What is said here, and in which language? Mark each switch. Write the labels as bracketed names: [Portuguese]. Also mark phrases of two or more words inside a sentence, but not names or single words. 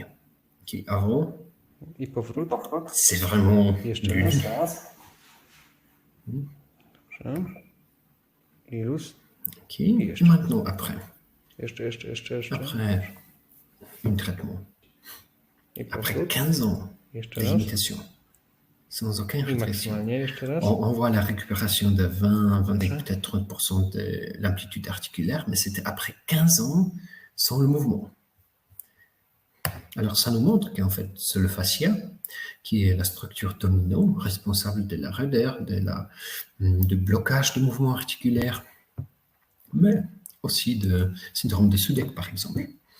[French] Qui avant, [Polish] I powrót. [French] c'est vraiment [Polish] Jeszcze [French] nul. [Polish] raz. Dobrze. I luz. [French] Ok. Et maintenant, après. [Polish] Jeszcze. [French] Après un traitement. [Polish] I [French] Après [Polish] powrót. [French] 15 ans [Polish] Jeszcze [French] de [Polish] raz. [French] limitation, sans aucune [Polish] I [French] rétrécissement, [Polish] maksymalnie jeszcze raz. [French] on voit la récupération de 20, [Polish] Dobrze. [French] peut-être 30% de l'amplitude articulaire, mais c'était après 15 ans sans le mouvement. Alors, ça nous montre qu'en fait, c'est le fascia qui est la structure dominante responsable de la raideur, de blocage du mouvement articulaire, mais aussi de syndrome de Sudeck, par exemple.